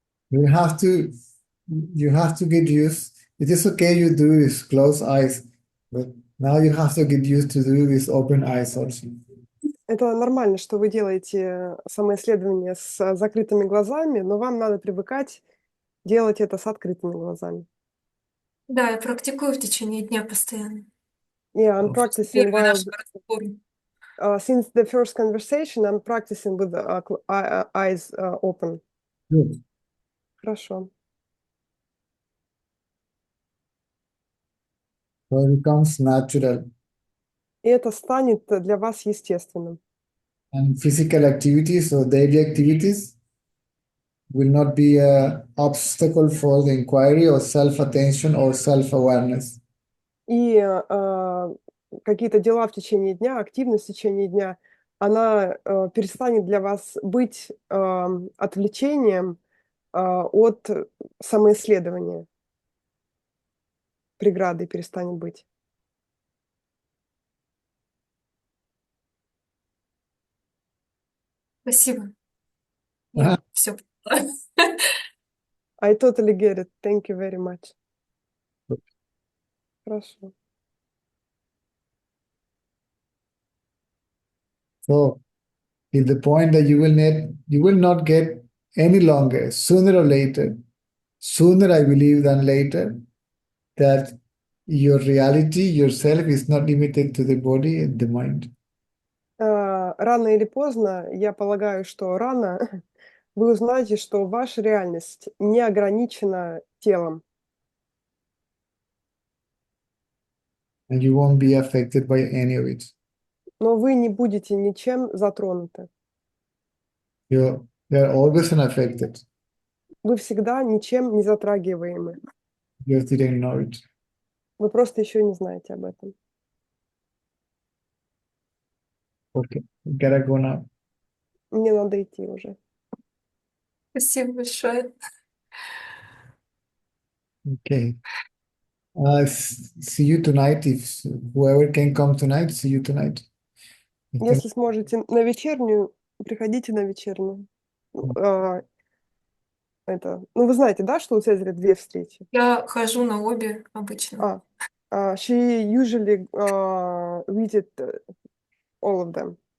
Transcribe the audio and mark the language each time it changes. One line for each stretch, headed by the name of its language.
English: You have to, you have to get used. It is okay you do this closed eyes, but now you have to get used to do this open eyes also.
Russian: Это нормально, что вы делаете самоисследование с закрытыми глазами, но вам надо привыкать делать это с открытыми глазами. Да, я практикую в течение дня постоянно.
English: Yeah, I'm practicing
Russian: Первый
English: while
Russian: наш разговор.
English: since the first conversation, I'm practicing with eyes open. Good.
Russian: Хорошо.
English: So it becomes natural.
Russian: И это станет для вас естественным.
English: And physical activities or daily activities will not be an obstacle for the inquiry or self-attention or self-awareness.
Russian: И какие-то дела в течение дня, активность в течение дня, она перестанет для вас быть отвлечением от самоисследования. Преградой перестанет быть. Спасибо. Ага. Я все поняла.
English: I totally get it. Thank you very much.
Russian: Хорошо.
English: So, is the point that you will not get any longer, sooner or later, sooner I believe than later, that your reality, yourself is not limited to the body and the mind.
Russian: Рано или поздно, я полагаю, что рано вы узнаете, что ваша реальность не ограничена телом,
English: And you won't be affected by any of it.
Russian: но вы не будете ничем затронуты.
English: You're always unaffected.
Russian: Вы всегда ничем не затрагиваемы.
English: You just didn't know it.
Russian: Вы просто еще не знаете об этом.
English: Okay, gotta go now.
Russian: Мне надо идти уже. Спасибо большое.
English: Okay. See you tonight. If whoever can come tonight, see you tonight.
Russian: Если сможете на вечернюю, приходите на вечернюю. Вы знаете, да, что у Цезаря 2 встречи? Я хожу на обе обычно.
English: She usually visit all of them.